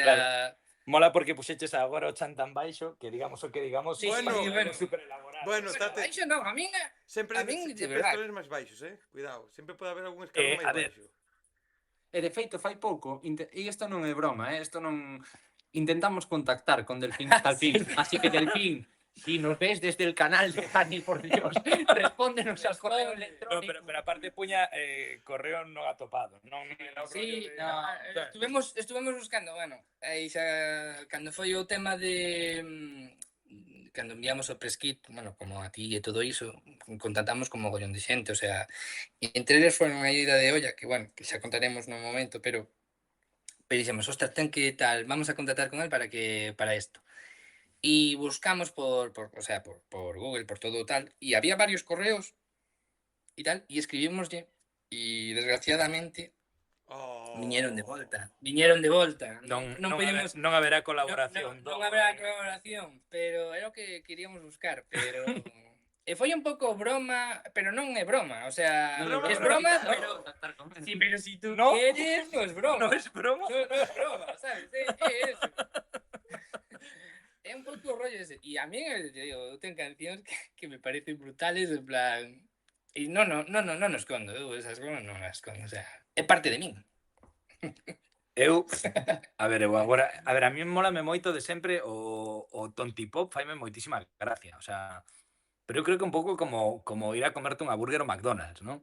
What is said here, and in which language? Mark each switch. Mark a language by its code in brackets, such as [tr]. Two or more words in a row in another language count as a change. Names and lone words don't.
[es] Claro. [gl] Mola porque puxeches agora o chan tan baixo que digamos o que digamos, [es] Sí, bueno, super elaborado. Bueno, [gl] Bueno, baixo non, a min sempre de sempre verdade. escalones máis baixos, cuidado, sempre pode haber algún escalón a máis ver. baixo. E de feito, fai pouco, e isto non é broma, isto non... [es] Intentamos contactar con Delfín hasta el fin. Así que, Delfín, si nos ves desde el canal de Dani, por Dios, respóndenos al correo No, electrónico. [gl] pero aparte puña correo non atopado. Non, Sí, estuvemos buscando, bueno, aí xa cando foi o tema de cando enviamos o press kit, bueno, como a ti e todo iso, contactamos con mogollón de xente, [es] o sea, [gl] entre eles foron a ida de olla, que bueno, que xa contaremos no momento, pero dixemos, ostras, ten que tal, [es] vamos a contactar con él para esto. Y buscamos por Google, por todo tal, y había varios correos y tal, y escribimoslle, [gl] y desgraciadamente viñeron de volta. Non podemos... non haberá colaboración. Non haberá colaboración, pero era o que queríamos buscar, pero... E foi un pouco broma, pero non é broma, [es] o sea, Broma, es broma, broma, pero... Sí, pero si tú No. quieres, no es broma. [gl] Non [es] es broma? No es broma, [gl] sabes? É eso. É un pouco rollo ese. E [es] a mí, te digo, [gl] eu ten cancións que me parecen [es] brutales, en plan... [gl] E non escondo, eu esas cousas non as escondo, [es] o sea, [gl] é parte de min. Eu, a ver, a mí mólame moito de sempre o tontipop, faime moitísima gracia, [es] o sea, [gl] pero eu creo que un pouco como ir a comerte un hambúrguer ao McDonald's, non?